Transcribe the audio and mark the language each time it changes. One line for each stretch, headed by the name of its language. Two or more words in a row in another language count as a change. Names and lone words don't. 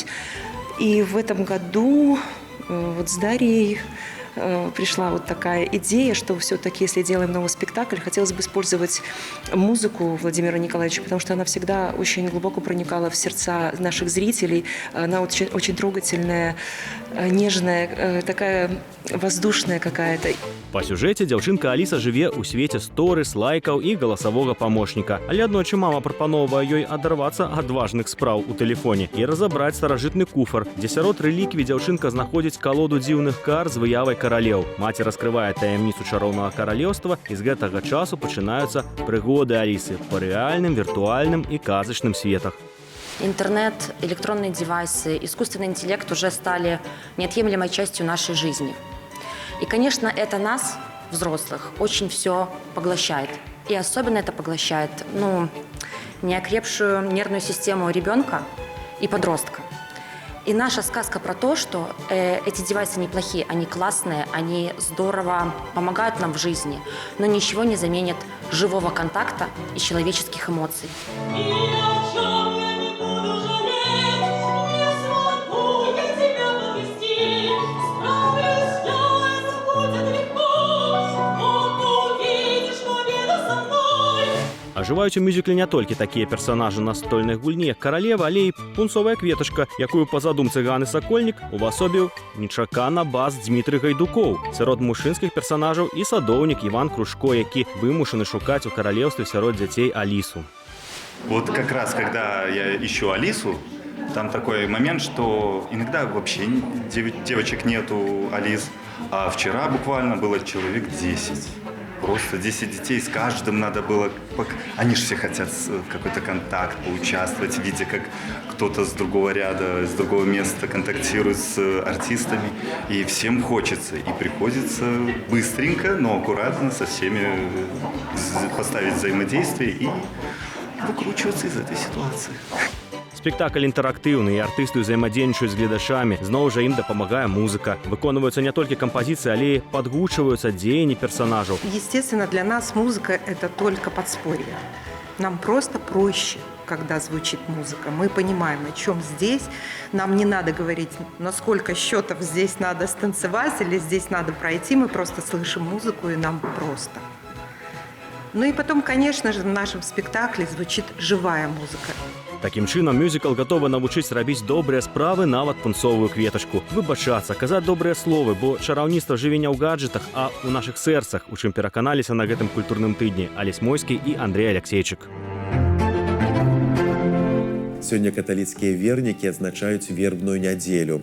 Russian: И в этом году вот с Дарьей пришла вот такая идея, что все-таки, если делаем новый спектакль, хотелось бы использовать музыку Владимира Николаевича, потому что она всегда очень глубоко проникала в сердца наших зрителей. Она очень, очень трогательная, нежная, такая воздушная какая-то. По сюжете
Belarusian: дзяўчынка Алиса жыве ў свеце сторыс, лайкаў і галасавога памочніка. Але аднойчы мама прапановвае ёй адарвацца ад важных спраў у тэлефоне і разабраць старажытны куфар, дзе сярод рэліквій дзяўчынка знаходзіць калоду дзіўных карт з выявай каралеў. Маці раскрывае таямніцу чароўнага каралеўства, і з гэтага часу пачынаюцца прыгоды Алисы па рэальным, віртуальным і казачным светах.
Russian: Интернет, электронные девайсы, искусственный интеллект уже стали неотъемлемой частью нашей жизни. И, конечно, это нас, взрослых, очень все поглощает. И особенно это поглощает, неокрепшую нервную систему ребенка и подростка. И наша сказка про то, что эти девайсы неплохие, они классные, они здорово помогают нам в жизни, но ничего не заменит живого контакта и человеческих эмоций.
Belarusian: Ажываюць у мюзікле не толькі такія персанажы настольных гульні, як каралева, але і пунцовая кветачка, якую па задумцы Ганы Сакольнік увасобіў нечакана бас Дмітрый Гайдукоў. Сярод мужчынскіх персанажаў і садоўнік Іван Кружко, які вымушаны шукаць у каралеўстве сярод дзяцей Алису.
Russian: Вот как раз, когда я ищу Алису, там такой момент, что иногда вообще девочек нету, Алис, а вчера буквально было человек 10. Просто 10 детей, с каждым надо было... Они же все хотят какой-то контакт, поучаствовать, видя, как кто-то с другого ряда, с другого места контактирует с артистами. И всем хочется. И приходится быстренько, но аккуратно со всеми поставить взаимодействие и выкручиваться из этой ситуации.
Belarusian: Спектакль інтэрактыўны, і артысты ўзаемадзейнічаюць з гледачамі. Зноў жа ім дапамагае музыка. Выконваюцца не толькі кампазіцыі, але і падгучваюцца дзеянні персонажаў.
Russian: Естественно, для нас музыка – это только подспорье. Нам просто проще, когда звучит музыка. Мы понимаем, о чем здесь. Нам не надо говорить, на сколько счетов здесь надо станцевать или здесь надо пройти. Мы просто слышим музыку, и нам просто. Ну и потом, конечно же, в нашем спектакле звучит живая музыка.
Belarusian: Такім чынам, мюзікл гатовы навучыць рабіць добрыя справы, нават пунцовую кветачку. Выбачацца, казаць добрыя словы, бо чараўніцтва жыве не ў гаджетах, а ў нашых сэрцах, у чым пераканаліся на гэтым культурным тыдні Алесь Мойскі і Андрей Алексейчык. Сёння каталіцкія вернікі адзначаюць вербную нядзелю.